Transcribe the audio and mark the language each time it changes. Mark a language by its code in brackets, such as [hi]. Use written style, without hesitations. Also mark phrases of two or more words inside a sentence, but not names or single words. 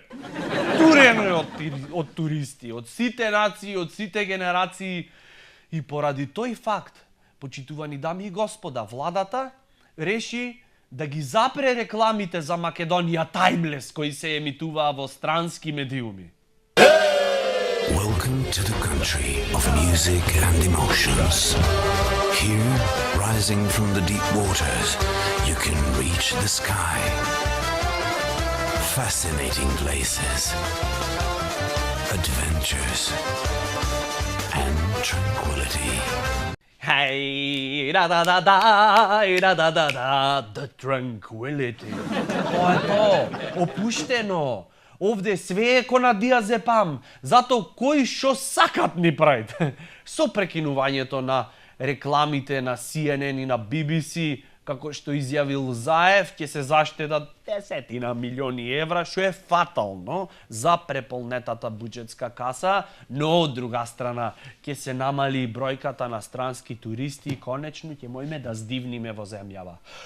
[mk] Турено е од туристи, од сите нации, од сите генерации. И поради тој факт, почитувани дами и господа, владата реши да ги запре рекламите за Македонија Таймлес, кои се емитуваа во странски медиуми. [en] Welcome to the country of music and emotions. Here, rising from the deep waters, you can reach the sky. Fascinating places, adventures, and tranquility. Hey, the tranquility. [mk] Тоа е тоа, опуштено. Овде све е ко на диазепам, зато кој шо сакат ни правит. Со прекинувањето на рекламите на CNN и на BBC, како што изјавил Заев, ќе се заштедат 10 милиони евра, што е фатално за преполнетата буџетска каса, но од друга страна ќе се намали бројката на странски туристи и конечно ќе можеме да здивниме во земјава.